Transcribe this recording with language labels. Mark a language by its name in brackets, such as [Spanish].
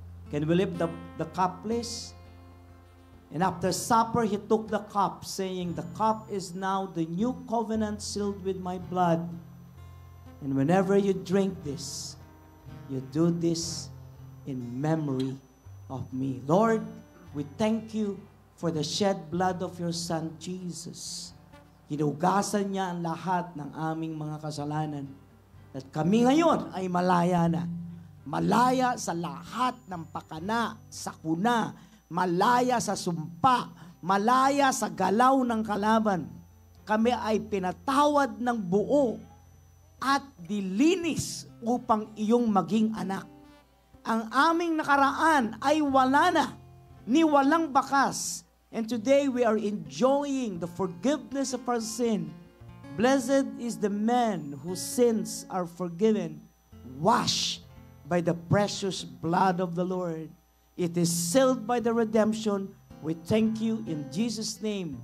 [English] Can we lift the cup, please? And after supper, he took the cup, saying, "The cup is now the new covenant sealed with my blood. And whenever you drink this, you do this in memory of me." Lord, we thank you for the shed blood of your Son, Jesus. [Filipino] Hinugasan niya ang lahat ng aming mga kasalanan. At kami ngayon ay malaya na. Malaya sa lahat ng pakana, sakuna, malaya sa sumpa, malaya sa galaw ng kalaban. Kami ay pinatawad ng buo at dilinis upang iyong maging anak. Ang aming nakaraan ay wala na, ni walang bakas. [English] And today we are enjoying the forgiveness of our sin. Blessed is the man whose sins are forgiven, washed by the precious blood of the Lord. It is sealed by the redemption. We thank you in Jesus' name.